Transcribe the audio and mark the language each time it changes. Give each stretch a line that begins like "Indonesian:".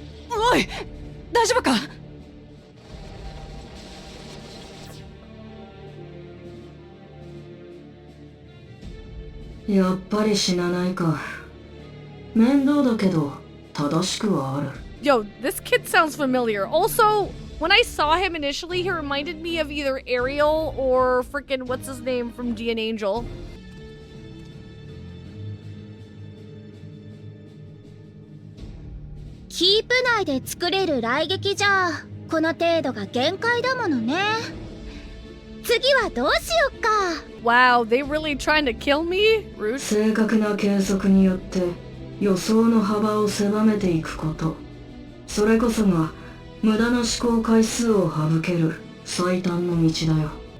Japanese: おい、大丈夫か？やっぱり死なないか。面倒だけど正しくはある。
English: Yo, this kid sounds familiar. Also, when I saw him initially, he reminded me of either Ariel or frickin' what's his name from D and Angel.
Japanese: キープ内で作れる雷撃じゃこの程度が限界だものね。次はどうしよっか。
English: Wow, they really trying to kill me? Rude.
Japanese: 正確な計測によって予想の幅を狭めていくこと。それこそが無駄な思考回数を省ける最短の道だよ。